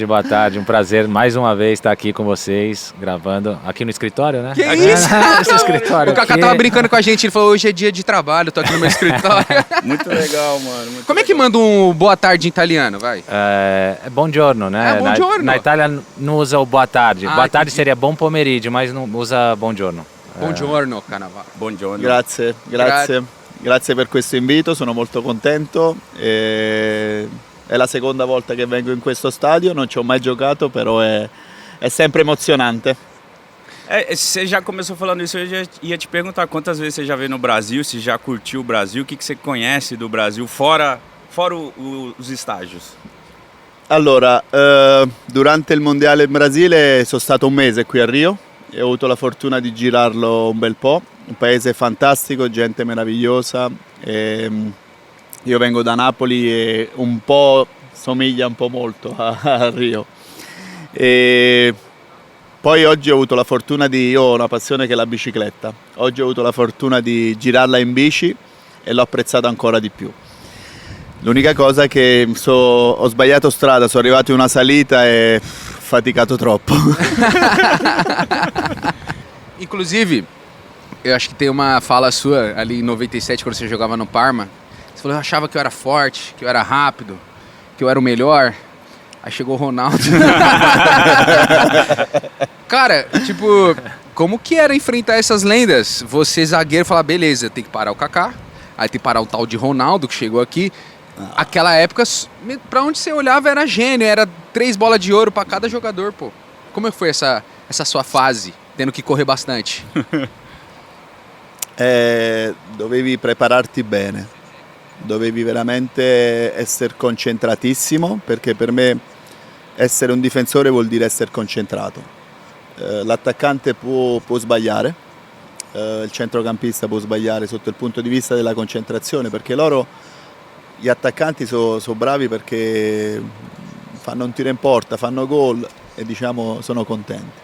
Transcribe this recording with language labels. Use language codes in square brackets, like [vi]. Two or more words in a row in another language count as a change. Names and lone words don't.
[pt] Um prazer mais uma vez estar aqui com vocês, gravando aqui no escritório, né? Que isso? Esse escritório O Kaká aqui. tava brincando com a gente, ele falou: hoje é dia de trabalho, tô aqui no meu escritório. Muito legal, mano. Muito Como é que legal. manda um boa tarde em italiano, vai? É buongiorno, né? buongiorno. Na Itália não usa o boa tarde. Ah, Boa tarde entendi. seria bom pomeriggio, mas não usa buongiorno. Buongiorno, Cannavaro. Buongiorno. [it] Grazie per questo invito, sono molto contento. È la seconda volta che vengo in questo stadio, non ci ho mai giocato, però è sempre emozionante. [pt] Você já começou falando isso, eu já ia te perguntar quantas vezes você já veio no Brasil, se já curtiu o Brasil, o que você conhece do Brasil, fora os estágios. [it] Allora, durante il mondiale in Brasile sono stato un mese qui a Rio e ho avuto la fortuna di girarlo un bel po', un paese fantastico, gente meravigliosa. Io vengo da Napoli e un po' somiglia un po' molto a Rio. E poi oggi ho avuto la fortuna io ho una passione che è la bicicletta. Oggi ho avuto la fortuna di girarla in bici e l'ho apprezzata ancora di più. L'unica cosa è che ho sbagliato strada, sono arrivato in una salita e faticato troppo. [pt] Inclusive, eu acho que tem uma fala sua ali em 97, quando você jogava no Parma. Você falou: eu achava que eu era forte, que eu era rápido, que eu era o melhor. Aí chegou o Ronaldo. Cara, tipo, como que era enfrentar essas lendas? Você, zagueiro, falar: beleza, tem que parar o Kaká, aí tem que parar o tal de Ronaldo que chegou aqui. Aquela época, pra onde você olhava era gênio, era 3 bolas de ouro pra cada jogador, pô. Como foi essa sua fase, tendo que correr bastante? [it] Dovevi prepararti bene, dovevi veramente essere concentratissimo, perché per me essere un difensore vuol dire essere concentrato. L'attaccante può sbagliare, il centrocampista può sbagliare sotto il punto di vista della concentrazione, perché gli attaccanti sono bravi perché fanno un tiro in porta, fanno gol e diciamo sono contenti.